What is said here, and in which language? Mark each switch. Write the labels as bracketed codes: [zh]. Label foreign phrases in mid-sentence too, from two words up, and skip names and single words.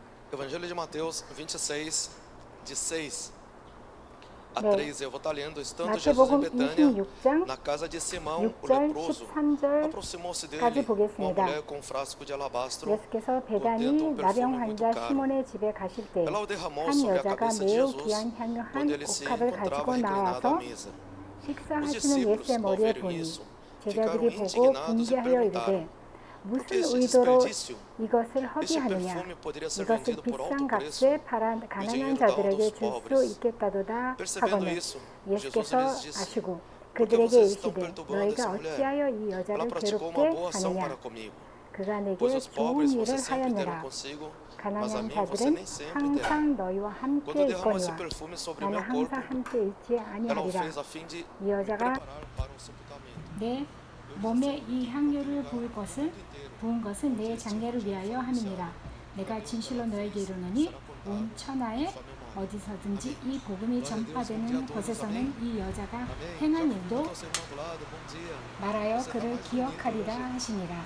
[pt] Evangelho de Mateus 26, de 6 a [ko] 네. [pt] 13. Eu vou estar lendo. Estando Jesus em [ko] 마태복음 [pt] Betânia, [ko] 26장 [pt] na casa de Simão, o [ko] 6절, [pt] leproso, [ko] 13절까지 [pt] aproximou-se dele uma [ko] 보겠습니다. [pt] mulher com um frasco de alabastro [ko] 예수께서 [pt] contendo [ko] 베다니 [pt] um [ko] 나병 [pt] perfume muito [ko] 환자 [pt] caro. [ko] 시몬의 집에 가실 때 [pt] Ela o derramou [ko] 한 [pt] sobre a [ko] 여자가 [pt] cabeça de [ko] 매우 [pt] Jesus, [ko] 귀한 향유 [pt] quando [ko] 한 [pt] ele se [ko] 옥합을 [pt] encontrava [ko] 가지고 [pt] reclinado à [ko] 나와서 [pt] mesa. Os [ko] 식사하시는 [pt] discípulos, [ko] 예수의 [pt] ao [ko] 머리에 [pt] verem [ko] 보니 [pt] isso, [ko] 제자들이 [pt] ficaram [ko] 보고 [pt] indignados e [ko] 분개하여 [pt] perguntaram: [ko] 이르되 [pt] por que [ko] 무슨 [pt] este [ko] 의도로 [pt] desperdício? [ko] 이것을 [pt] Este [ko] 허비하느냐. [pt] perfume poderia ser [ko] 이것을 [pt] vendido por alto [ko] 비싼 [pt] preço [ko] 값에 [pt] e o [ko] 가난한 [pt] dinheiro dado [ko] 자들에게 [pt] aos [ko] 줄 수 [pt] pobres. [ko] 있겠다도다 [pt] Percebendo [ko] 하거늘 [pt] isso, Jesus [ko] 예수께서 [pt] lhes disse: [ko] 아시고 [pt] Por que [ko] 그들에게 [pt] vocês estão [ko] 이르시되 [pt] perturbando essa [ko] 너희가 [pt] mulher? [ko] 어찌하여 이 [pt] Ela [ko] 여자를 [pt] praticou uma [ko] 괴롭게 [pt] boa ação para [ko] 하느냐. [pt] comigo. [ko] 그가 [pt] Pois [ko] 내게 [pt] os [ko] 좋은 [pt] pobres [ko] 일을 [pt] vocês sempre terão [ko] 하였느라. [pt] consigo, mas a [ko] 가난한 [pt] mim você [ko] 자들은 [pt] nem sempre terá. [ko] 항상 너희와 함께 [pt] Quando derramou esse [ko] 있거니와 [pt] perfume sobre [ko] 나는 [pt] meu corpo, [ko] 항상 함께 있지 [pt] ela o [ko] 아니하리라. [pt] fez a fim de [ko] 이 [pt] me [ko] 여자가 [pt] preparar para o sepultamento. [ko] 내 몸에 이 향유를 부은 것은 내 장례를 위하여 함이니라. 내가 진실로 너에게 이르노니 온 천하에 어디서든지 이 복음이 전파되는 곳에서는 이 여자가 행한 일도 말하여 그를 기억하리라 하시니라.